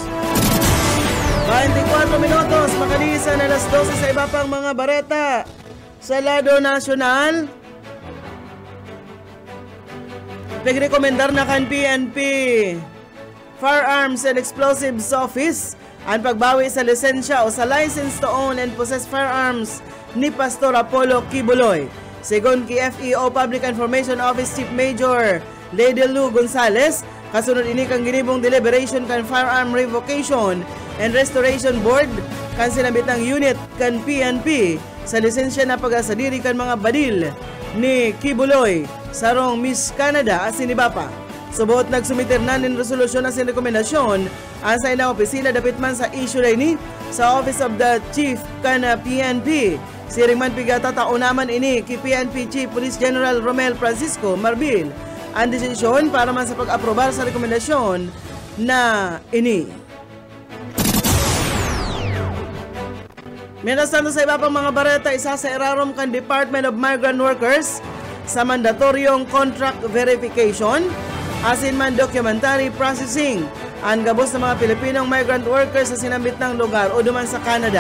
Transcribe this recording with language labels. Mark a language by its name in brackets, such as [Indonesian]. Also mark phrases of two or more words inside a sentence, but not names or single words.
[Bikol] 24 minutos, makalisan na alas 12 sa iba pang mga bareta sa lado nasyonal. Nagrekomendar na kan PNP Firearms and Explosives Office ang pagbawi sa lisensya o sa [English] license to own and possess firearms [Bikol] ni Pastor Apollo Kibuloy. Segon ki FEO Public Information Office Chief Major Lady Lou Gonzales, kasunod ini kang ginibong deliberation kan Firearm Revocation and Restoration Board kan sinabitang unit kan PNP sa lisensya na pag-asadiri kan mga badil ni Kibuloy sarong Miss Canada asin ni Bapa. Subot nagsumiter na nin resolusyon asin rekomendasyon ang sa ilang opisina dapit man sa issue ni sa Office of the Chief kan PNP. Siring man pigata tao naman ini ki PNP Chief Police General Romel Francisco Marbil ang desisyon para man sa pag-aprobar sa rekomendasyon na ini. Mientras tanto sa iba pang mga bareta, isa sa irarom kan Department of Migrant Workers sa mandatoryong [English] contract verification [Bikol] asin man [English] documentary processing [Bikol] ang gabos ng mga Pilipinong [English] migrant workers [Bikol] sa sinambit ng lugar o duman sa Canada.